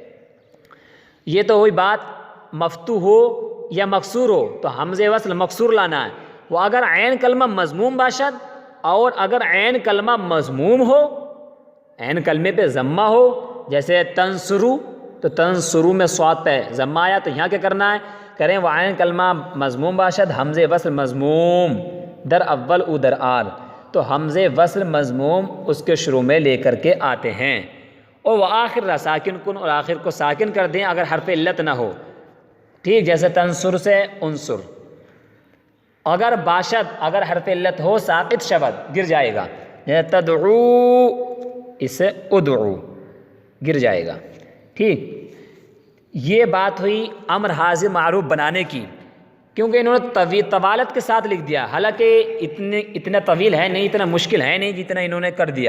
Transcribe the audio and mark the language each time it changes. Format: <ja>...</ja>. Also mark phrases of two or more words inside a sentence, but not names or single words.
<ur>یہ تو ہوئی بات مفتوح ہو یا مکسور ہو تو حمزے وصل مکسور لانا ہے. وہ</ur> <fa>اگر عین کلمہ مضموم باشد،</fa> <ur>اور اگر عین کلمہ مضموم ہو، عین کلمے پہ ضمہ ہو جیسے تنصرو، تو تنصرو میں صاد پہ ضمہ آیا تو یہاں کیا کرنا ہے؟ کریں وہ</ur> <fa>عین کلمہ مضموم باشد حمزے وصل مضموم در اول او در آر،</fa> <ur>تو حمزے وصل مضموم اس کے شروع میں لے کر کے آتے ہیں. اور وہ</ur> <fa>آخر را ساکن کن،</fa> <ur>اور آخر کو ساکن کر دیں اگر حرف علت نہ ہو. ٹھیک. جیسے تنصر سے انصر.</ur> <fa>اگر باشد،</fa> <ur>اگر حرف علت ہو</ur> <fa>ساقط شبد</fa> <ur>گر جائے گا. جیسے تدعو، اس سے ادعو گر جائے گا. ٹھیک. یہ بات ہوئی امر حاضر معروف بنانے کی، کیونکہ انہوں نے طوالت کے ساتھ لکھ دیا، حالانکہ اتنا طویل ہے نہیں، اتنا مشکل ہے نہیں جتنا انہوں نے کر دیا.</ur>